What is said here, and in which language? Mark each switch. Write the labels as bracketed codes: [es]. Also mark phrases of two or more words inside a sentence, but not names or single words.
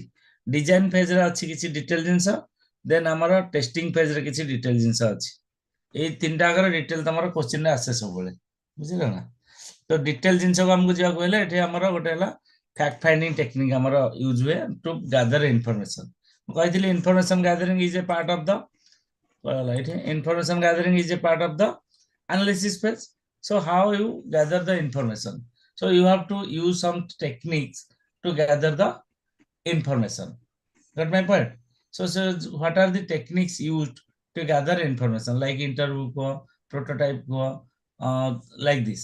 [en] design phase [or] ରେ ଅଛି କିଛି ଡିଟେଲ ଜିନିଷ, ଦେନ୍ ଆମର [en] testing phase [or] ରେ କିଛି ଡିଟେଲ ଜିନିଷ ଅଛି। ଏଇ ତିନିଟା ଆଗର ଡିଟେଲ ତମର କ୍ୱେଶ୍ଚିନ୍ ରେ ଆସେ ସବୁବେଳେ, ବୁଝିଲ ନା? ତ ଡିଟେଲ ଜିନିଷକୁ ଆମକୁ ଯିବାକୁ ହେଲେ ଏଠି ଆମର ଗୋଟେ ହେଲା [en] fact finding technique [or] ଆମର ୟୁଜ ହୁଏ [en] to gather information. [or] ମୁଁ କହିଥିଲି [en] information gathering is a part of the information gathering is a part of the analysis phase. So how you gather the information? So you have to use some techniques to gather the information. Got my point? So what are the techniques used to gather information, like interview ko, prototype ko, like this?